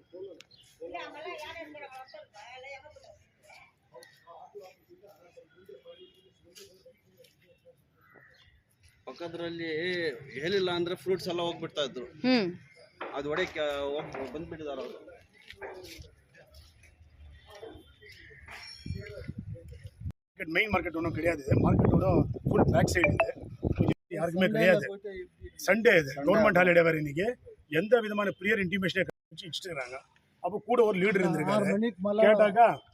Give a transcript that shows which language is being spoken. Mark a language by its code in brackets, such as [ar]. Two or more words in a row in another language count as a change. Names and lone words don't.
[kn] ಪಕ್ಕದ್ರಲ್ಲಿ ಹೇಳಿಲ್ಲ ಅಂದ್ರೆ ಫ್ರೂಟ್ಸ್ ಎಲ್ಲ ಹೋಗ್ಬಿಡ್ತಾ ಇದ್ರು ಅದು ಹೊಡೆಯಕ್ಕೆ ಬಂದ್ಬಿಟ್ಟಿದಾರ ಅವರು [en] main market [ta] ஒன்றும் கிடையாது மார்க்கெட்டோட [en] full back side [ta] இது யாருக்குமே கிடையாது சண்டே இது [en] government holiday [ta] வேறு இன்னைக்கு எந்த விதமான [en] prior intimation [ta] வச்சுருக்காங்க அப்போ கூட ஒரு லீடர் இருந்திருக்காரு கேட்டாக்கா